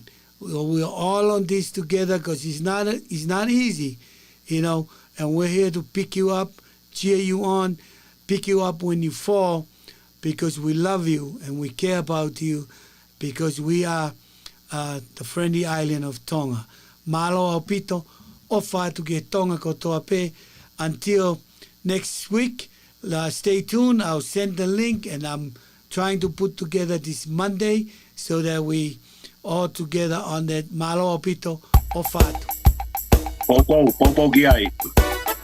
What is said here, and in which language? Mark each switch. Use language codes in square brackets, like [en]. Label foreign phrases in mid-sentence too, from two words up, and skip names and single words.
[en] We're all on this together, because it's not easy, and we're here to pick you up, cheer you on, pick you up when you fall, because we love you and we care about you, because we are the friendly island of Tonga. [to] Malo aupito, ofa tu ke Tonga kotoa pe. [en] Until next week, stay tuned. I'll send the link, and I'm trying to put together this Monday so that we all together on that [to] Malo aupito, ofa tu. Popo Giai.